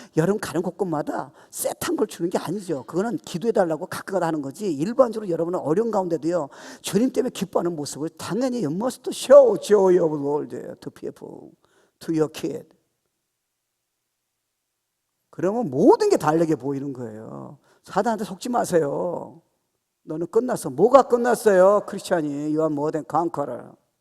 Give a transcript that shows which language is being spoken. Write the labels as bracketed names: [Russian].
[Korean] 여러분 가는 곳곳마다 셋한 걸 주는 게 아니죠. 그거는 기도해달라고 가끔 하는 거지. 일반적으로 여러분은 어려운 가운데도요, 주님 때문에 기뻐하는 모습을 당연히 [English] you must show joy of the world to people, to your kid. [Korean] 그러면 모든 게 다르게 보이는 거예요. 사단한테 속지 마세요. 너는 끝났어. 뭐가 끝났어요? [English] 크리스찬이 You are more than conqueror.